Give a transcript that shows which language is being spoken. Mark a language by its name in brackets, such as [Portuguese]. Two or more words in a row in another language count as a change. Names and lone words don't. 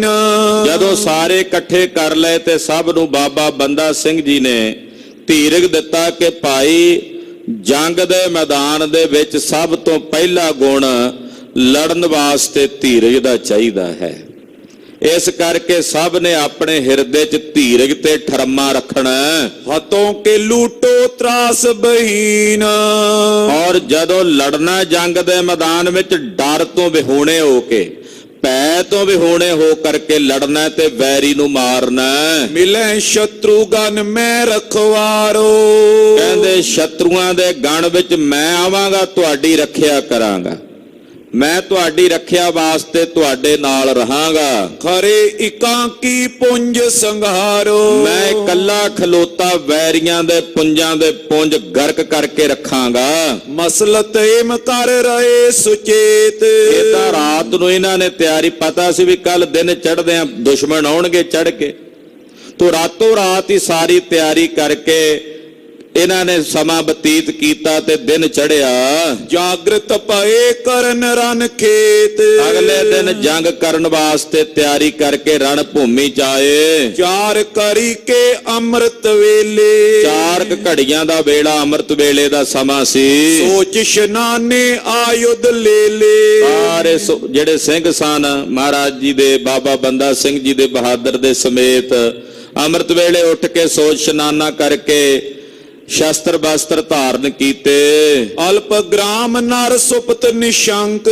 [Punjabi] ਜਦੋਂ ਸਾਰੇ ਇਕੱਠੇ ਕਰ ਲਏ ਤੇ ਸਭ ਨੂੰ ਬਾਬਾ ਬੰਦਾ ਸਿੰਘ ਜੀ ਨੇ ਧੀਰਜ ਦਿੱਤਾ ਕਿ ਭਾਈ ਜੰਗ ਦੇ ਮੈਦਾਨ ਦੇ ਵਿੱਚ ਸਭ ਤੋਂ ਪਹਿਲਾ ਗੁਣ ਲੜਨ ਵਾਸਤੇ ਧੀਰਜ ਦਾ ਚਾਹੀਦਾ ਹੈ। ਇਸ ਕਰਕੇ ਸਭ ਨੇ ਆਪਣੇ ਹਿਰਦੇ 'ਚ ਧੀਰਜ ਤੇ ਠਰਮਾ ਰੱਖਣਾ ਹੈ। [Braj] हतों के लूटो त्रास बहीन। [Punjabi] ਔਰ ਜਦੋਂ ਲੜਨਾ ਜੰਗ ਦੇ ਮੈਦਾਨ ਵਿੱਚ ਡਰ ਤੋਂ ਵਿਹੂਣੇ ਹੋ ਕੇ, ਭੈ ਤੋਂ ਵਿਹੂਣੇ ਹੋ ਕਰਕੇ ਲੜਨਾ ਤੇ ਵੈਰੀ ਨੂੰ ਮਾਰਨਾ। [Braj] मिले शत्रुगन में रखवारो। [Punjabi] ਕਹਿੰਦੇ ਸ਼ਤਰੂਆਂ ਦੇ ਗਣ ਵਿੱਚ ਮੈਂ ਆਵਾਂਗਾ, ਤੁਹਾਡੀ ਰੱਖਿਆ ਕਰਾਂਗਾ, ਮੈਂ ਤੁਹਾਡੀ ਰੱਖਿਆ ਵਾਸਤੇ ਤੁਹਾਡੇ ਨਾਲ ਰਹਾਂਗਾ। [Braj] खरे इकांकी पुंज संघारो। [Punjabi] ਮੈਂ ਇਕੱਲਾ ਖਲੋਤਾ ਵੈਰੀਆਂ ਦੇ ਪੁੰਜਾਂ ਦੇ ਪੁੰਜ ਗਰਕ ਕਰਕੇ ਰੱਖਾਂਗਾ। [Braj] मसलत एम कर रहे सुचेत। [Punjabi] ਇਹ ਤਾਂ ਰਾਤ ਨੂੰ ਇਹਨਾਂ ਨੇ ਤਿਆਰੀ, ਪਤਾ ਸੀ ਵੀ ਕੱਲ ਦਿਨ ਚੜ੍ਹਦੇ ਆ ਦੁਸ਼ਮਣ ਆਉਣਗੇ ਚੜ੍ਹ ਕੇ, ਤੋ ਰਾਤੋਂ ਰਾਤ ਹੀ ਸਾਰੀ ਤਿਆਰੀ ਕਰਕੇ ਇਹਨਾਂ ਨੇ ਸਮਾਂ ਬਤੀਤ ਕੀਤਾ ਤੇ ਦਿਨ ਚੜਿਆ। [Braj] जागृत पए करन रन खेत। [Punjabi] ਅਗਲੇ ਦਿਨ ਜੰਗ ਕਰਨ ਵਾਸਤੇ ਤਿਆਰੀ ਕਰਕੇ ਰਣ ਭੂਮੀ ਚ ਆਏ। [Braj] चार करी के अमृत वेले। [Punjabi] 4 ਘੜੀਆਂ ਦਾ ਵੇਲਾ ਅੰਮ੍ਰਿਤ ਵੇਲੇ ਦਾ ਸਮਾਂ ਸੀ। [Braj] सोच शनाने आयुध ले ले। [Punjabi] ਸਾਰੇ ਜਿਹੜੇ ਸਿੰਘ ਸਨ ਮਹਾਰਾਜ ਜੀ ਦੇ, ਬਾਬਾ ਬੰਦਾ ਸਿੰਘ ਜੀ ਦੇ ਬਹਾਦਰ ਦੇ ਸਮੇਤ ਅੰਮ੍ਰਿਤ ਵੇਲੇ ਉੱਠ ਕੇ ਸੋਚ ਇਸ਼ਨਾਨਾ ਕਰਕੇ ਸ਼ਸਤਰ ਬਸਤਰ ਧਾਰਨ ਕੀਤੇ। [Braj] अलप ग्राम नर सुपत निशंक।